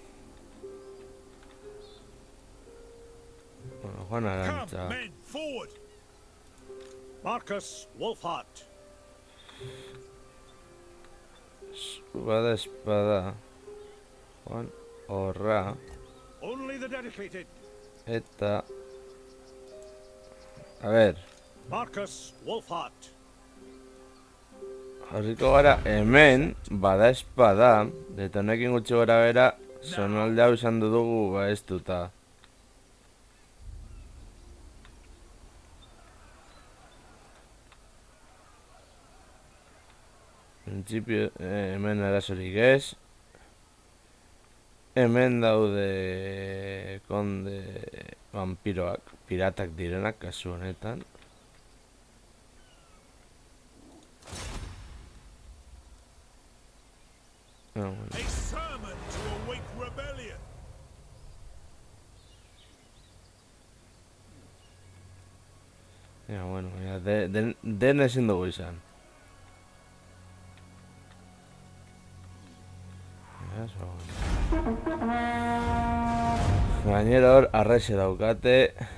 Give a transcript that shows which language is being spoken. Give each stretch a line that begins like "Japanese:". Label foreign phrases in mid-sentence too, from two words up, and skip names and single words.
Basque: Bueno, Juan
English: Come,
Basque: Arantza.
English: men, forward! Marcus Wolfhart.
Basque: Bada espada. Juan Horra.
English: Only the dedicated.
Basque: Eta...
Spanish: A ver, Marcus Wolfhart.
Basque: jarriko gara hemen, bada espada, eta honekin gutxi gora bera, zonalde hau izan dugu baeztuta. Principio, hemen arazorik ez. Hemen daude konde vampiroak, piratak direnak kasu honetan. Bueno.
English: A sermon to awake rebellion.
Basque: Ja, bueno, ja, den ezin dugu izan. Ja, gainera hor, arrexe daukate.